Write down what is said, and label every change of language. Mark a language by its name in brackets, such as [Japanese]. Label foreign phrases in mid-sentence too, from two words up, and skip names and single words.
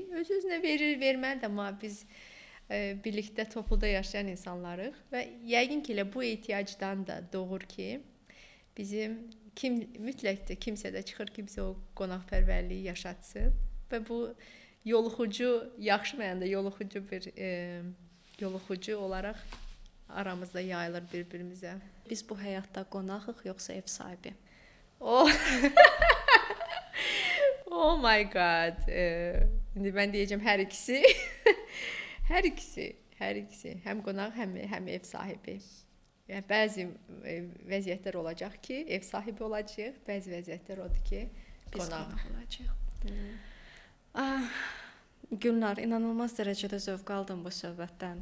[Azerbaijani] Öz-özünə verməlidir, amma biz birlikdə topluda yaşayan insanlarıq və yəqin ki, elə bu ehtiyacdan da doğur ki, bizim mütləq də kimsə də çıxır ki, bizə o qonaqpərvərliyi yaşatsın və bu yoluxucu, yaxşı mənada yoluxucu olaraq aramızda yayılır bir-birimizə. Biz bu həyatda qonağıq, yoxsa ev sahibi? [English] Oh my god. [Azerbaijani] İndi mən deyəcəm hər ikisi. Hər ikisi. Həm qonaq, həm ev sahibi. Yəni, bəzi vəziyyətlər olacaq ki, ev sahibi olacaq, bəzi vəziyyətlər odur ki, qonaq olacaq. Gülnar, inanılmaz dərəcədə zövq aldım bu söhbətdən.